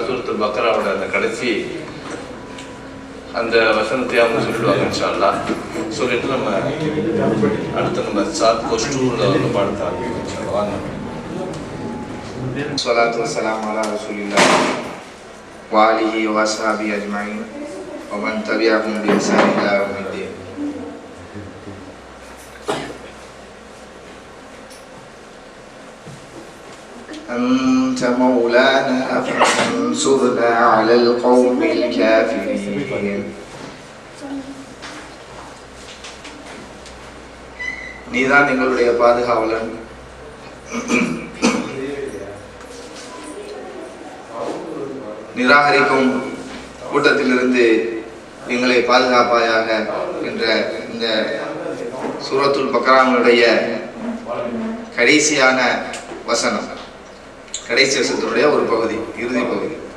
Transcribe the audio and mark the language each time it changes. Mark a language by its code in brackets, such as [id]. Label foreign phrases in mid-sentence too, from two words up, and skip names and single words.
[ta] சூரத்துல் பக்ராவோட அந்த கடைசி அந்த வசனத்தை அவங்க சொல்லிடுவாங்க [ar] إن شاء الله. [ta] சொல்லிட்டு நம்ம அடுத்து நம்ம சாத் கோஸ்டூர்ல வந்து பாடத்த ஆரம்பிப்போம் [ar] إن شاء الله. الصلاة والسلام على رسول الله وآله وأصحابه أجمعين ومن تبعهم بإحسان إلى يوم الدين. أنت مولانا فانصرنا على القوم الكافرين. [ta] நீதான் எங்களுடைய பாதுகாவலன், நிராகரிக்கும் கூட்டத்திலிருந்து எங்களை பாதுகாப்பாயாக என்ற இந்த சூரத்துல் பக்ராவுடைய கடைசியான வசனம், கடைசி வசனத்தினுடைய ஒரு பகுதி, இறுதி பகுதி.